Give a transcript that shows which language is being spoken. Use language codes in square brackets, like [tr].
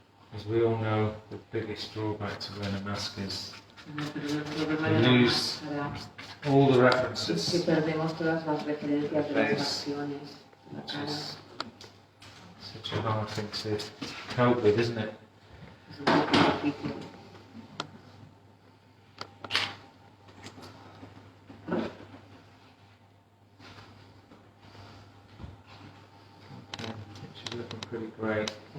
[en] Because we all know the biggest drawback to wearing a mask is you lose all the references. [es] Que perdemos todas las referencias de las acciones. [en] Which is such a hard thing to cope with, isn't it? Okay, she's looking pretty great.